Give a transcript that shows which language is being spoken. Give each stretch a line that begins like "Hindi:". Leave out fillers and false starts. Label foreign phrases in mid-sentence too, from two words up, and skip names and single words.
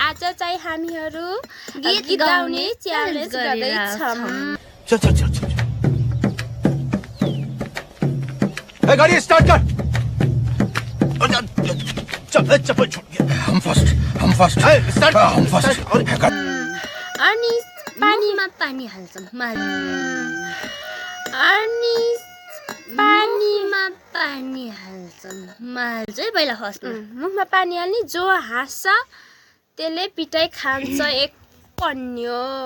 Nepali: चाहिँ हामीहरू गीत गाउने च्यालेन्ज गर्दैछौँ।
Hindi: चल चल चल चल ए गाड़ी स्टार्ट कर चल चप्पल छोड़ हम
English: first start
Hindi: हम फर्स्ट
Nepali: अनि पानीमा पानी हाल्छौँ अनि पानीमा पानी हाल्छौँ है पहिला फर्स्टमा मुखमा पानी हाल्ने जो हाँस्छ त्यसले पिटाइ खान्छ एक पन्यो।